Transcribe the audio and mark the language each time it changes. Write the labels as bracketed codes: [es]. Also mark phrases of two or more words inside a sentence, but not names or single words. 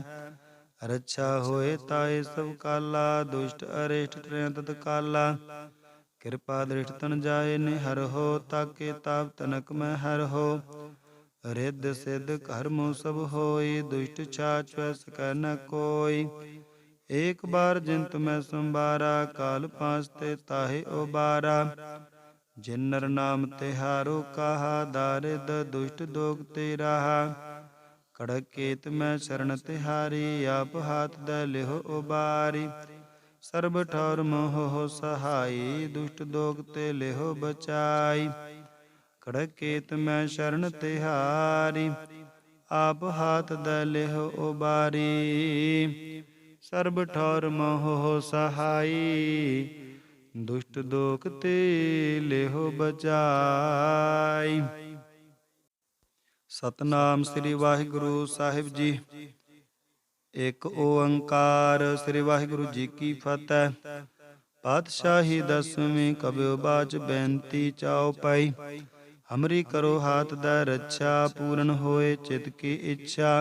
[bra] ਰੱਛਾ ਹੋਏ ਤਾਏ ਸਭ ਕਾਲਾ, ਦੁਸ਼ਟ ਅਰਿਸ਼ਟ ਟਰੈ ਤਤ ਕਾਲਾ। ਕਿਰਪਾ ਦ੍ਰਿਸ਼ਟ ਤਨ ਜਾਏ ਨਿਹਰਹੁ, ਤਾਕੇ ਤਾਪ ਤਨਕ ਮੈਂ ਹਰਹੁ। ਰਿੱਧ ਸਿੱਧ ਘਰ ਮੂਹ ਸਭ ਹੋਈ, ਦੁਸ਼ਟ ਛਾਛੁਐ ਸਕੈ ਨ ਕੋਈ। एक बार जिन तुम्हें संबारा, काल पांच ते ताहे उबारा। जिन नर नाम तिहारो कहा, दारिद दुष्ट दोग ते रहा। कड़क केत मैं शरण तिहारी, आप हाथ द लिहो उबारी। सर्ब ठौर मोह हो सहाई, दुष्ट दोग ते लिहो बचाई। कड़क केत मैं शरण तिहारी, आप हाथ द लिहो उबारी। सर्ब ठौर मोह हो सहाई, दुष्ट दोख ते लेहो बचाई। [pa] ਸਤਨਾਮ ਸ੍ਰੀ ਵਾਹਿਗੁਰੂ ਸਾਹਿਬ ਜੀ। ਇੱਕ ਓੰਕਾਰ ਸ੍ਰੀ ਵਾਹਿਗੁਰੂ ਜੀ ਕੀ ਫਤਿਹ। [bra] ਪਾਤਸ਼ਾਹੀ ਦਸਵੀਂ ਕਬਿਓ ਬਾਚ ਬੇਨਤੀ ਚਾਉ ਪਾਈ। ਹਮਰੀ ਕਰੋ ਹਾਥ ਦਾ ਰੱਛਾ, ਪੂਰਨ ਹੋਏ ਚਿਤ ਕੀ ਇੱਛਾ।